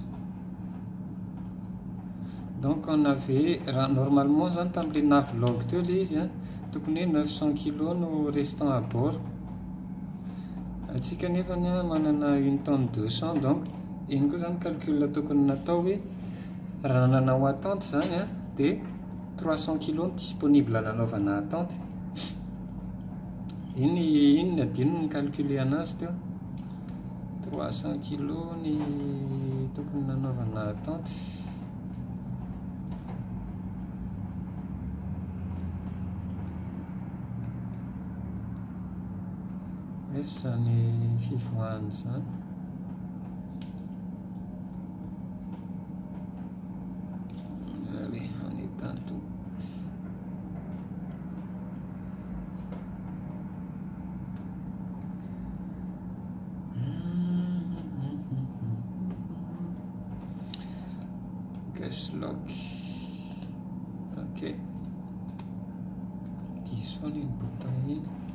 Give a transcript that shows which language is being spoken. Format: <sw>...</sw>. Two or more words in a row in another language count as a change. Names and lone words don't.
<mg>Donc on avait normalement zany tamin'le navlog teo le izy tokony 900 kg no</mg> <fr>restant à bord.</fr> <mg>Atsika nefany manana</mg> <fr>une tonne</fr> <mg>200, donc iny koa zany calcul tokony natao hoe raha nanao attente zany de 300 kg disponible nanaovana attente. Iny adinony calculer anazy teo 300 kg ny tokony nanaovana attente. Zany fivoahany zany.</mg> <fr>Allez, on éteint tout.</fr> <en>Cache lock. Ok. This one in</en> <fr>bouteille.</fr>